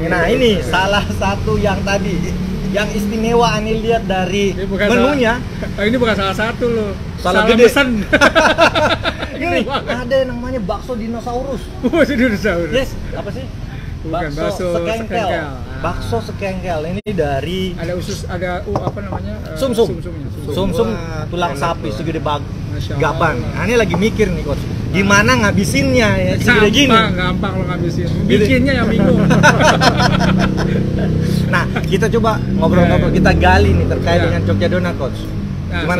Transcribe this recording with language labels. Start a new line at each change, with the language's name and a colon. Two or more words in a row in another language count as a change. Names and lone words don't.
Indonesian: Nah, ini salah satu yang tadi yang istimewa Ani lihat dari Ini bukan menunya. ini bukan salah satu loh. Salah Salah gede. pesen. Ini ada yang namanya bakso dinosaurus. Masih dinosaurus. Yes, apa sih? Bukan, bakso sekengkel. Bakso sekengkel ini dari Ada usus, ada apa namanya? Sum-sum. Sum-sumnya. sum-sum Wah, tulang enak sapi tuh. segede
Arabic: ما شاء الله.
Indonesian: gaban. Nah, ini lagi mikir nih, Coach. Gimana ngabisinnya ya segede gini? Gampang lo ngabisin. Bikinnya yang bingung. Nah, kita coba ngobrol-ngobrol, kita gali nih terkait Ya. dengan Jogja Donat, Coach. Nah, Gimana,